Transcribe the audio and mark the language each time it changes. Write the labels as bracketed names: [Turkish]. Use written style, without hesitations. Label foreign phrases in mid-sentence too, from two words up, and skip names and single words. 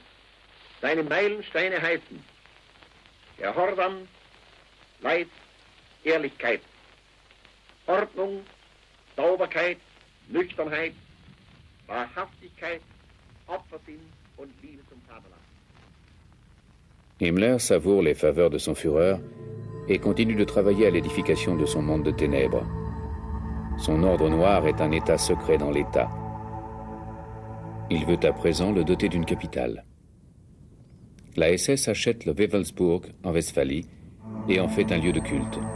[German] Seine Meilensteine heißen Gehorsam, Leid, Ehrlichkeit, Ordnung, Sauberkeit, Nüchternheit, Wahrhaftigkeit, Opfersinn und Liebe zum Vaterland. [French] Himmler savoure les faveurs de son Führer et continue de travailler à l'édification de son monde de ténèbres. Son ordre noir est un État secret dans l'État. Il veut à présent le doter d'une capitale. La SS achète le Wewelsburg en Westphalie et en fait un lieu de culte.